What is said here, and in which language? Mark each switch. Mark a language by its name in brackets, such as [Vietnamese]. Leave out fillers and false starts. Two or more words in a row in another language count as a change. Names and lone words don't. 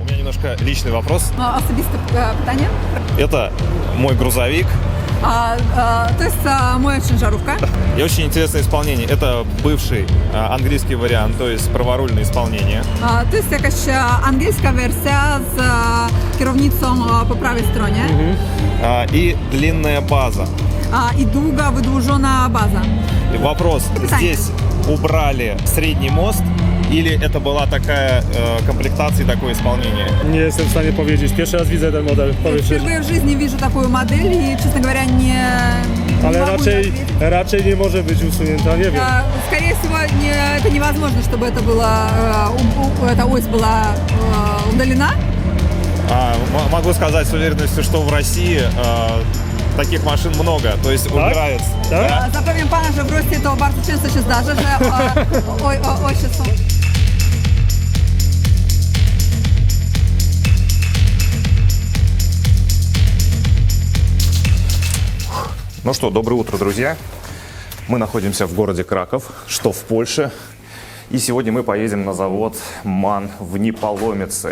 [Russian] немножко личный вопрос. Особисте питание. Это мой грузовик. То есть моя жаровка. И очень интересное исполнение. Это бывший английский вариант, то есть праворульное исполнение. [Ukrainian] То есть якась англійська версія з керівництвом по правій стороні. [Russian] И длинная база. И дуга выдвижена база. И вопрос, здесь убрали средний мост или это была такая комплектация и такое исполнение? [Polish] Nie jestem w stanie powiedzieć. Pierwszy raz widzę ten model. Powiem szczerze. [Russian] Впервые в жизни вижу такую модель и, честно говоря, не [Polish] Ale [Russian] могу [Polish] raczej nie może być usunięta, nie wiem. [Russian] Скорее всего, это невозможно, чтобы это было, эта ось была удалена. Могу сказать с уверенностью, что в России таких машин много, то есть убирается. Да? [Polish] Zapewniam pana, że w Rosji to bardzo często się zdarza, że osie są. [Russian] Ну что, доброе утро, друзья. Мы находимся в городе Краков, что в Польше. И сегодня мы поедем на завод МАН в Неполомице.